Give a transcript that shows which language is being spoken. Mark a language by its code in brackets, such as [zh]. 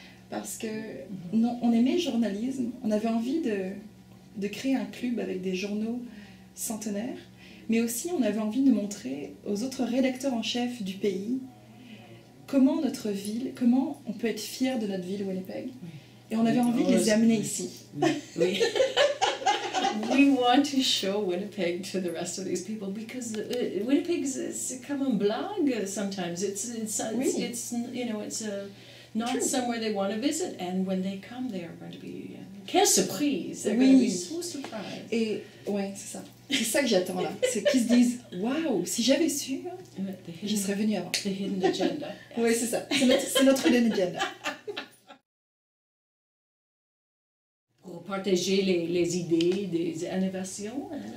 [fr] Parce que on aimait le journalisme, on avait envie de créer un club avec des journaux centenaires, mais aussi on avait envie de montrer aux autres rédacteurs en chef du pays comment notre ville, comment on peut être fier de notre ville Winnipeg. Et on avait envie de les amener ici. Oui. [en] We want to show Winnipeg to the rest of these people, because Winnipeg is [fr] comme un blague [en] sometimes. It's you know, it's not somewhere they want to visit, and when they come, they are going to be [fr] quelle surprise! [en] They're going to be so surprised. [fr] Et ouais, c'est ça. C'est ça que j'attends là. C'est qu'ils se disent, waouh, si j'avais su, je serais venue avant. [en] The hidden agenda. [fr] Oui, c'est ça. C'est notre [en] hidden agenda. [fr] Pour partager les idées des innovations,